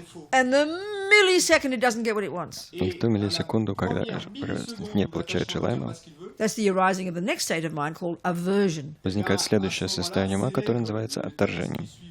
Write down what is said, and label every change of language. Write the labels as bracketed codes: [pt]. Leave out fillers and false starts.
[en] And the millisecond it doesn't get what it wants. [ru] И в ту миллисекунду, когда привязанность не получает желаемого, [en] That's the arising of the next state of mind called aversion. [ru] возникает следующее состояние ума, которое называется отторжением.